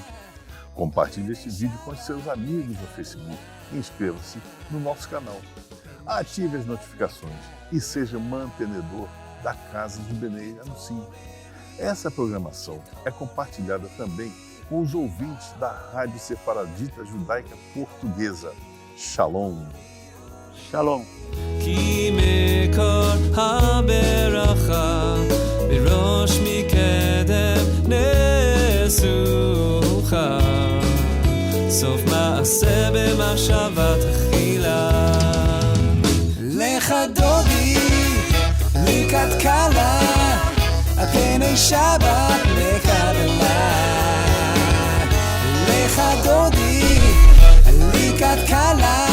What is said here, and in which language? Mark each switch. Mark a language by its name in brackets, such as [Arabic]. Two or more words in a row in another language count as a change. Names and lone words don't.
[Portuguese] Compartilhe este vídeo com seus amigos no Facebook e inscreva-se no nosso canal. Ative as notificações e seja mantenedor da Casa do Benei Anussim. Essa programação é compartilhada também com os ouvintes da Rádio Sefaradita Judaica Portuguesa. Shalom. Shalom. [Hebrew] כי מקור הברכה בראש מקדם נסוכה סוף מעשה במחשבה תחילה לך דודי לקראת קלה על פני שבת לקבלה לך דודי לקראת קלה